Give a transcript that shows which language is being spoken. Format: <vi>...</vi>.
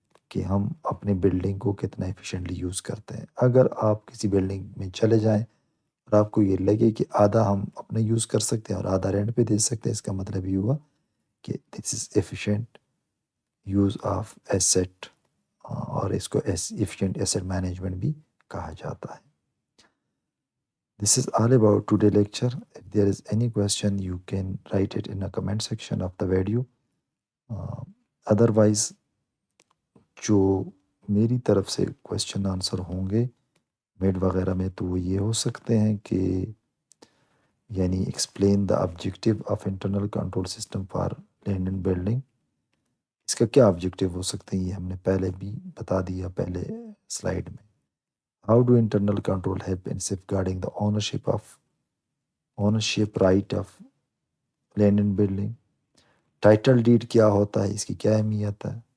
<ur>کہ ہم اپنے بلڈنگ کو کتنا ایفیشینٹلی یوز کرتے ہیں۔ اگر آپ کسی بلڈنگ میں چلے جائیں اور آپ کو یہ لگے کہ آدھا ہم اپنے یوز کر سکتے ہیں اور آدھا رینٹ پہ دے سکتے ہیں، اس کا مطلب یہ ہوا کہ دس از ایفیشینٹ یوز آف ایسٹ، اور اس کو ایفیشینٹ ایسٹ مینجمنٹ بھی کہا جاتا ہے۔</ur> <en>This is all about today lecture. If there is any question, you can write it in a comment section of the video.</en> <ur>Otherwise, جو میری طرف سے کوشچن آنسر ہوں گے میڈ وغیرہ میں، تو وہ یہ ہو سکتے ہیں کہ یعنی explain the objective of internal control system for land and building. اس کا کیا آبجیکٹیو ہو سکتے ہیں، یہ ہم نے پہلے بھی بتا دیا پہلے سلائیڈ میں۔</ur> <en>How do internal control help in safeguarding the ownership right of land and building؟</en> <ur>Title dead کیا ہوتا ہے، اس کی کیا اہمیت ہے؟</ur>